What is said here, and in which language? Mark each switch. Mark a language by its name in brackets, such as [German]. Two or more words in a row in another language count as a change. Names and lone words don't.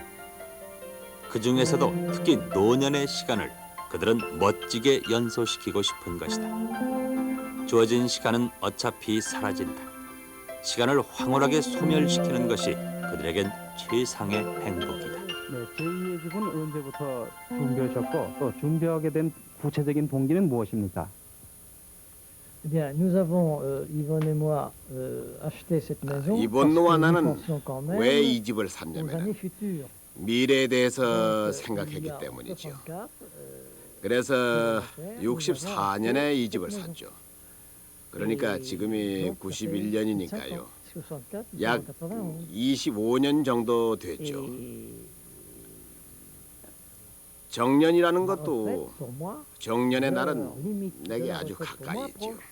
[Korean] 그 중에서도 특히 노년의 시간을 그들은 멋지게 연소시키고 싶은 것이다. 주어진 시간은 어차피 사라진다. 시간을 황홀하게 소멸시키는 것이 그들에겐 최상의 행복이다. 네, 제2의 집은 언제부터 준비하셨고 또 준비하게 된 구체적인 동기는 무엇입니까? [French] Eh bien, nous avons, Yvonne et moi, acheté cette maison. [Korean] 이번노와 [French] parce que nous [Korean] 나는 [French] pensions quand même [Korean] 왜 이 집을 [French] aux [Korean] 샀냐면 [French] années futures. [Korean] 미래에 대해서 [French] Donc, [Korean] 생각했기 [French] il y a [Korean] 때문이죠. [French] 64, [Korean] 그래서 64년에 이 집을 샀죠. 그러니까 지금이 91년이니까요. 약 25년 정도 됐죠. 정년이라는 것도 정년의 날은 내게 아주 가까이 있죠.